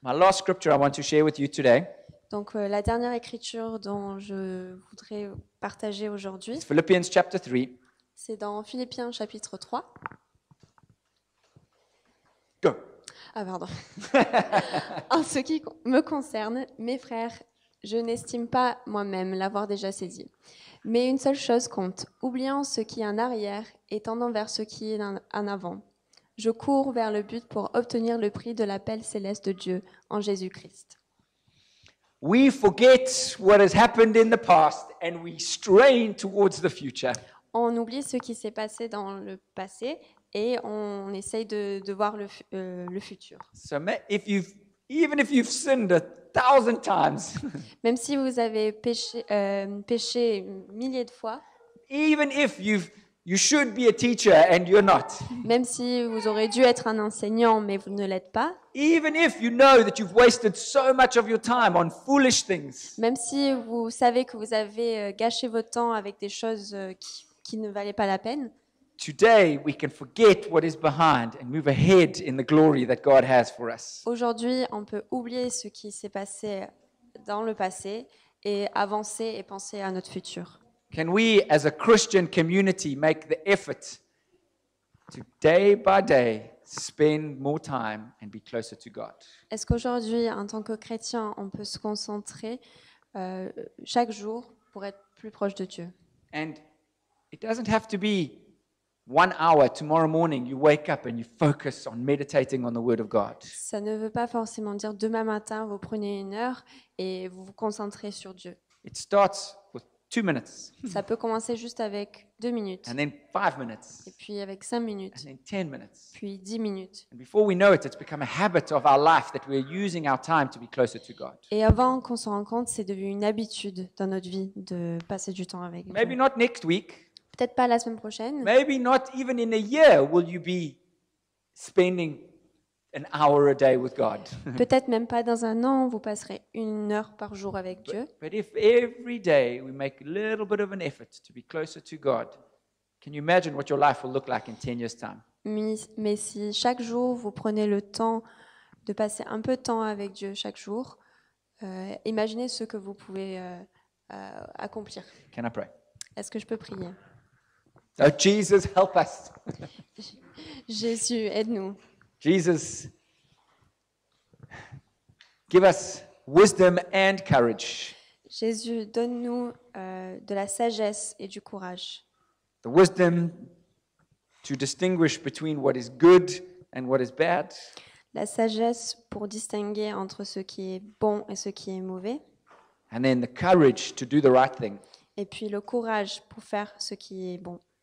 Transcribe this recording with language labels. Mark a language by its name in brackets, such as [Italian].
[English] My last scripture I want to share with you today [French] Donc la dernière écriture dont je voudrais partager aujourd'hui, [English] is Philippians chapter 3. [French] c'est dans Philippiens chapitre 3. [English] Go. [French] Ah pardon. En ce qui me concerne, mes frères, je n'estime pas moi-même l'avoir déjà saisi. Mais une seule chose compte, oubliant ce qui est en arrière et tendant vers ce qui est en avant. Je cours vers le but pour obtenir le prix de l'appel céleste de Dieu en Jésus-Christ. [English] We forget what has happened in the past and we strain towards the future. [French] On oublie ce qui s'est passé dans le passé et on essaye de voir le futur. [English] So even if you've sinned 1,000 times, [French] Même si vous avez péché milliers de fois, [English] even if you should be a teacher and you're not, [French] même si vous aurez dû être un enseignant mais vous ne l'êtes pas, [English] even if you know that you've wasted so much of your time on foolish things, [French] même si vous savez que vous avez gâché votre temps avec des choses qui ne valaient pas la peine, [English] today we can forget what is behind and move ahead in the glory that God has for us. [French] aujourd'hui, on peut oublier ce qui s'est passé dans le passé et avancer et penser à notre futur. [English] Can we, as a Christian community, make the effort to day by day spend more time and be closer to God? [French] Est-ce qu'aujourd'hui, en tant que chrétien, on peut se concentrer chaque jour pour être plus proche de Dieu? [English] And it doesn't have to be 1 hour tomorrow morning you wake up and you focus on meditating on the Word of God. [French] Ça ne veut pas forcément dire demain matin, vous prenez 1 heure et vous vous concentrez sur Dieu. [English] It starts with 2 minutes, [French] Ça peut commencer juste avec 2 minutes, [English] and then 5 minutes, [French] et puis avec 5 minutes, [English] and then 10 minutes. [French] puis 10 minutes. [English] And before we know it, it's become a habit of our life that we're using our time to be closer to God. [French] Et avant qu'on s'en rende compte, c'est devenu une habitude dans notre vie de passer du temps avec [English] Maybe [French] Dieu. [English] not next week, [French] Peut-être pas la semaine prochaine, [English] maybe not even in a year will you be spending an hour a day with God. [French] peut-être même pas dans un an, vous passerez 1 heure par jour avec Dieu. [English] But if every day we make a little bit of an effort to be closer to God, can you imagine what your life will look like in 10 years' time? [French] Mais si chaque jour vous prenez le temps de passer un peu de temps avec Dieu chaque jour, imaginez ce que vous pouvez accomplir. [English] Can I pray? [French] Est-ce que je peux prier? [English] Oh, Jesus, help us. [French] Jésus, aide-nous. [English] Jesus, give us wisdom and courage. [French] Jésus, donne-nous de la sagesse et du courage. [English] The wisdom to distinguish between what is good and what is bad. [French] La sagesse pour distinguer entre ce qui est bon et ce qui est mauvais. [English] And then the courage to do the right thing. [French] Et puis le courage pour faire ce qui est bon.